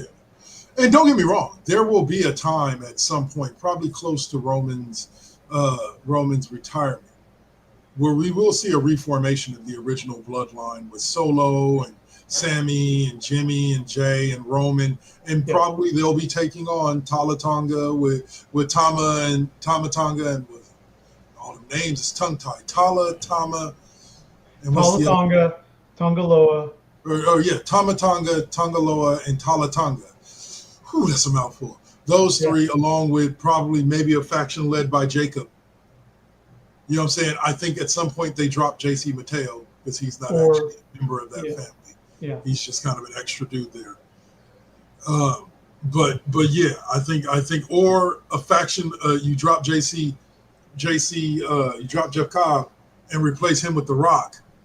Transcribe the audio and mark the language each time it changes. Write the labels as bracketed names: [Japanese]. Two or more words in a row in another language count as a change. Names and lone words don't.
[English] And don't get me wrong, there will be a time at some point, probably close to Roman's retirement, where we will see a reformation of the original bloodline with Solo and Sammy and Jimmy and Jay and Roman, and probably they'll be taking on Tala Tonga with Tama Tonga, and with all the names, it's tongue tied. Tama, and Tala Tonga, Tongaloa. Tama Tonga, Tongaloa, and Tala Tonga. Whew, that's a mouthful. Those three, along with probably maybe a faction led by Jacob. You know what I'm saying? I think at some point they drop JC Mateo because he's not actually a member of that family. Yeah. He's just kind of an extra dude there. But yeah, I think or a faction, you drop JC, you drop Jeff Cobb and replace him with The Rock.